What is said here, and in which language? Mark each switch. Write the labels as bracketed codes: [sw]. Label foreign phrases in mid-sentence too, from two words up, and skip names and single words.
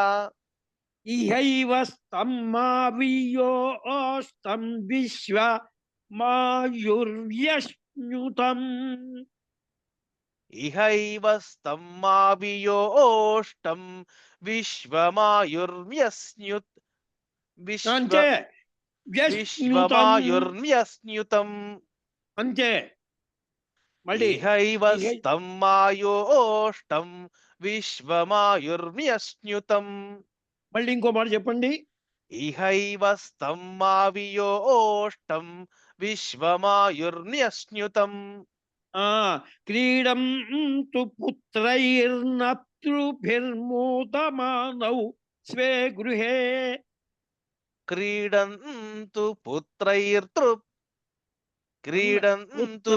[sa] इहैव स्तम्मावियो अस्तं विश्व मायुर्व्यश्नुतम् इहैव स्तम्मावियोष्टं विश्वमायुर्व्यस्नुत् [te] అంతే వ్యశ్నుతం [sa] विश्वमायुर्व्यस्नुतम् [te] అంతే. మళ్ళీ [sa] इहैव स्तम्मायोष्टं विश्वमायुर्व्यस्नुतम् [te] మళ్ళీ ఇంకో మాట చెప్పండి. [sa] इहैव स्तम्मावियोष्टं विश्वमायुर्व्यस्नुतम् క్రీడం తు పుత్రైర్నప్తృభిర్మోదమానౌ స్వే గృహే क्रीडन्तु पुत्रैर्तृ क्रीडन्तु